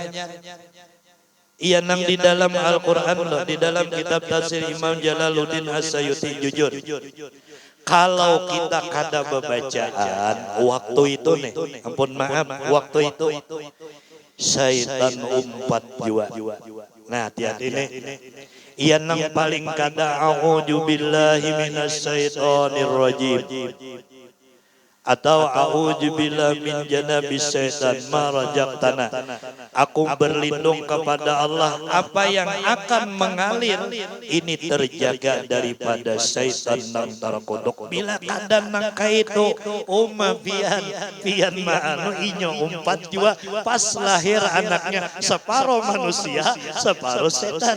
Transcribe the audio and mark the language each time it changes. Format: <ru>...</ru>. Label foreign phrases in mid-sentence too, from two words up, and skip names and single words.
<bjn>Iya nang di dalam Al-Quran loh, di dalam kitab tafsir Imam Jalaluddin As-Sayuti jujur. Kalau kita kada bebacaan waktu itu nih, ampun maaf, waktu itu syaitan umpat jua. Nah hati-hati nih. Iya nang paling kada</bjn> <ar>أعوذ بالله من الشيطان الرجيم. Atau أعوذ بالله من جنب الشيطان ما رزقتنا.</ar> <bjn>Aku berlindung kepada Allah apa yang akan mengalir ini terjaga daripada syaitan nang terkodok. Bila kadang nang kaitu pian maanu inyo umpat jua pas lahir anaknya separuh manusia separuh setan.</bjn>